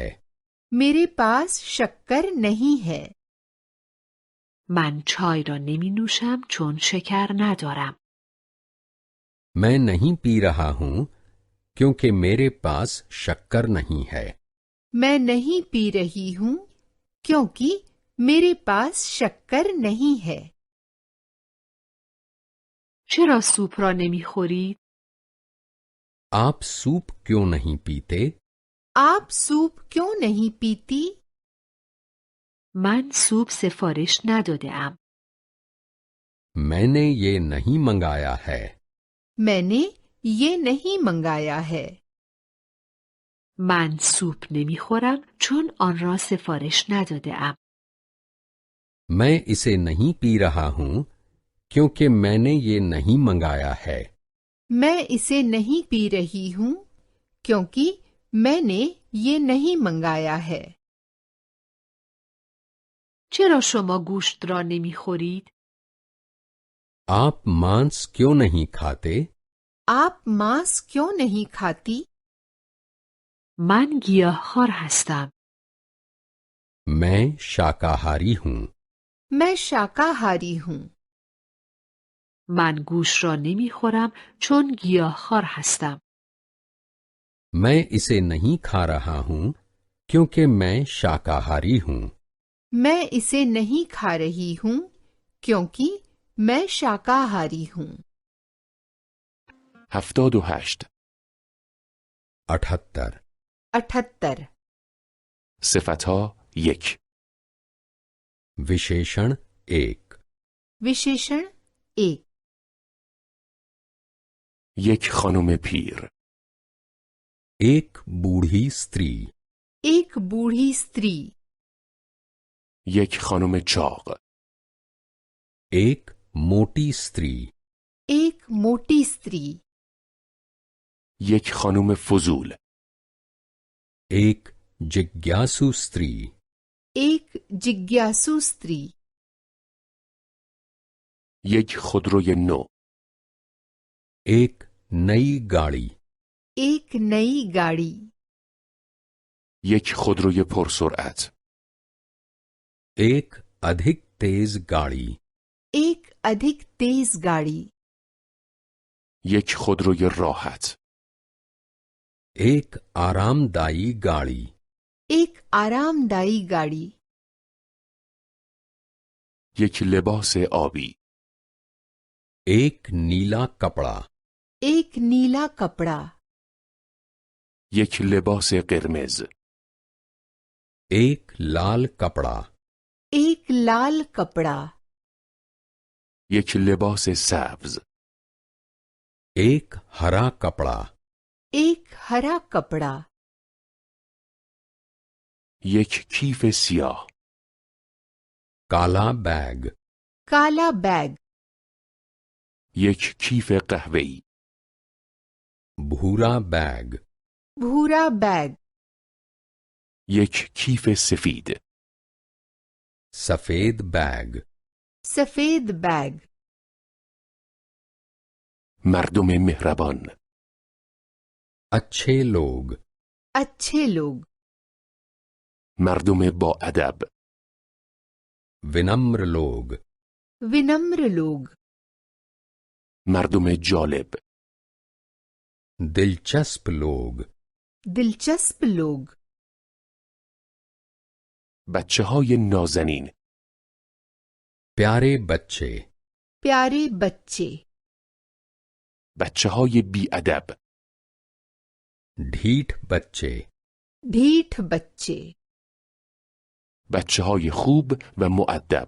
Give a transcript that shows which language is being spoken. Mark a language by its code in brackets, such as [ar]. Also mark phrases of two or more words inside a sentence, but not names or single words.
[hi] मेरे पास शक्कर नहीं है। [fa] من چای را نمی نوشم چون شکر ندارم. [hi] मैं नहीं पी रहा हूं क्योंकि मेरे पास शक्कर नहीं है। मैं नहीं पी रही हूँ क्योंकि मेरे पास शक्कर नहीं है। [fa] چرا سوپ را نمی خورید؟ [hi] आप सूप क्यों नहीं पीते? आप सूप क्यों नहीं पीती? [fa] من سوپ سفارش نداده ام. [hi] मैंने ये नहीं मंगाया है। मैंने ये नहीं मंगाया है। [fa] من سوپ نمی خورم چون آن را سفارش نداده ام. [hi] मैं इसे नहीं पी रहा हूं क्योंकि मैंने ये नहीं मंगाया है। मैं इसे नहीं पी रही हूँ क्योंकि मैंने ये नहीं मंगाया है। [fa] چرا شما گوشت را نمی خورید؟ [hi] आप मांस क्यों नहीं खाते? आप मांस क्यों नहीं खाती? [fa] من گیاهخوار هستم. [hi] मैं शाकाहारी हूं। मैं शाकाहारी हूँ। [fa] من گوشت را نمی خورم چون گیاهخوار هستم. [hi] मैं इसे नहीं खा रहा हूं क्योंकि मैं शाकाहारी हूं। मैं इसे नहीं खा रही हूँ क्योंकि मैं शाकाहारी हूँ। 78 78 78 [fa] صفتها 1 [hi] विशेषण 1 विशेषण 1 [fa] یک خانم پیر [hi] एक बूढ़ी स्त्री। एक बूढ़ी स्त्री [fa] یک خانم چاق [hi] एक मोटी स्त्री। एक मोटी स्त्री [fa] یک خانم فضول [hi] एक जिज्ञासु स्त्री। एक जिज्ञासु स्त्री [fa] یک خودروی نو [hi] एक नई गाड़ी। एक नई गाड़ी [fa] یک خودروی پرسرعت [hi] एक अधिक तेज गाड़ी। एक अधिक तेज गाड़ी [fa] یک خودروی راحت [hi] एक आरामदायी गाड़ी। एक आरामदायी गाड़ी [fa] یک لباس آبی [hi] एक नीला कपड़ा। एक नीला कपड़ा [fa] یک لباس قرمز [hi] एक लाल कपड़ा। एक लाल कपड़ा [fa] یک لباس سبز [hi] एक हरा कपड़ा। एक हरा कपड़ा, [fa] یک کیف سیاه. [hi] काला बैग, काला बैग, [fa] یک کیف قهوه‌ای. [hi] भूरा बैग, भूरा बैग, [fa] یک کیف سفید. [hi] सफेद बैग, सफेद बैग, [fa] مردم مهربان. [hi] अच्छे लोग, अच्छे लोग, [fa] مردم با ادب. [hi] विनम्र लोग, विनम्र लोग, [fa] مردم جالب. [hi] दिलचस्प लोग, दिलचस्प लोग, [fa] بچه‌های نازنین. [hi] प्यारे बच्चे, प्यारे बच्चे, [fa] بچه‌های بی‌ادب. [hi] ढीठ बच्चे, ढीठ बच्चे, [fa] بچه‌های خوب و مؤدب.